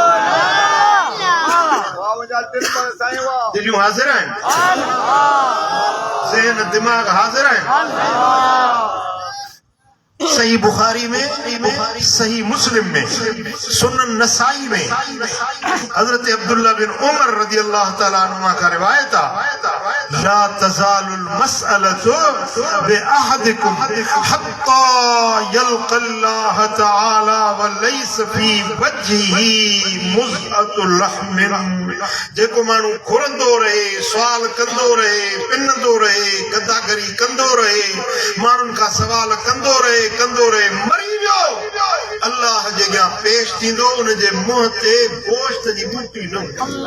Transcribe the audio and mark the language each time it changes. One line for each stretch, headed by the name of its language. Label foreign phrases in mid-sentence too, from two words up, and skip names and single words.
Sindhi: दिलियूं हाज़िर आहिनि, ज़हन दिमाग़ हाज़िर आहिनि।
Urdu: صحیح بخاری میں، صحیح مسلم میں، سنن نسائی میں حضرت عبداللہ بن عمر
Arabic: رضي الله تعالى عنهما
Urdu: کا روایت ہے,
Arabic: لا تزال المسألة بأحدكم حتى يلقى الله تعالى وليس في وجهه مزعة لحم.
Sindhi: जेको माण्हू घुरंदो रहे, सवाल कंदो रहे, पिनंदो रहे, गदागरी कंदो रहे, माण्हुनि खां सवाल कंदो रहे, मरी वियो, अल्लाह जे अॻियां पेश थींदो, उन जे मुंहं ते गोश्त जी बूटी न हूंदी।